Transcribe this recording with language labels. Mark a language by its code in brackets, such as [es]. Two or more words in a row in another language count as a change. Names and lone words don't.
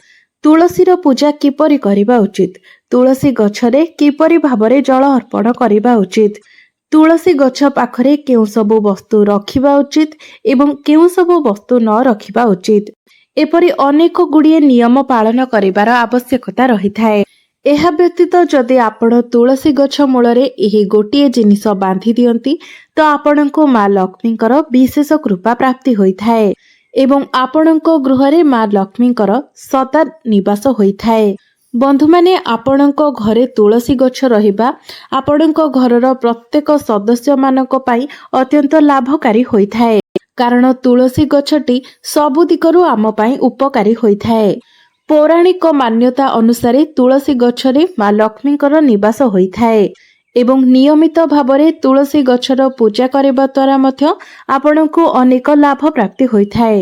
[or] ତୁଳସୀର ପୂଜା କିପରି କରିବା ଉଚିତ, ତୁଳସୀ ଗଛରେ କିପରି ଭାବରେ ଜଳ ଅର୍ପଣ କରିବା ଉଚିତ, ତୁଳସୀ ଗଛ ପାଖରେ କେଉଁ ସବୁ ବସ୍ତୁ ରଖିବା ଉଚିତ ଏବଂ କେଉଁ ସବୁ ବସ୍ତୁ ନ ରଖିବା ଉଚିତ, ଏପରି ଅନେକ ଗୁଡ଼ିଏ ନିୟମ ପାଳନ କରିବାର ଆବଶ୍ୟକତା ରହିଥାଏ। ଏହା ବ୍ୟତୀତ ଯଦି ଆପଣ ତୁଳସୀ ଗଛ ମୂଳରେ ଏହି ଗୋଟିଏ ଜିନିଷ ବାନ୍ଧି ଦିଅନ୍ତି ତ ଆପଣଙ୍କୁ ମା' ଲକ୍ଷ୍ମୀଙ୍କର ବିଶେଷ କୃପା ପ୍ରାପ୍ତି ହୋଇଥାଏ ଏବଂ ଆପଣଙ୍କ ଗୃହରେ ମା' ଲକ୍ଷ୍ମୀଙ୍କର ସଦା ନିବାସ ହୋଇଥାଏ। ବନ୍ଧୁ ମାନେ ଆପଣଙ୍କ ଘରେ ତୁଳସୀ ଗଛ ରହିବା ଆପଣଙ୍କ ଘରର ପ୍ରତ୍ୟେକ ସଦସ୍ୟ ମାନଙ୍କ ପାଇଁ ଅତ୍ୟନ୍ତ ଲାଭକାରୀ ହୋଇଥାଏ, କାରଣ ତୁଳସୀ ଗଛଟି ସବୁ ଦିଗରୁ ଆମ ପାଇଁ ଉପକାରୀ ହୋଇଥାଏ। ପୌରାଣିକ ମାନ୍ୟତା ଅନୁସାରେ ତୁଳସୀ ଗଛରେ ମା' ଲକ୍ଷ୍ମୀଙ୍କର ନିବାସ ହୋଇଥାଏ ଏବଂ ନିୟମିତ ଭାବରେ ତୁଳସୀ ଗଛର ପୂଜା କରିବା ଦ୍ୱାରା ମଧ୍ୟ ଆପଣଙ୍କୁ ଅନେକ ଲାଭ ପ୍ରାପ୍ତି ହୋଇଥାଏ।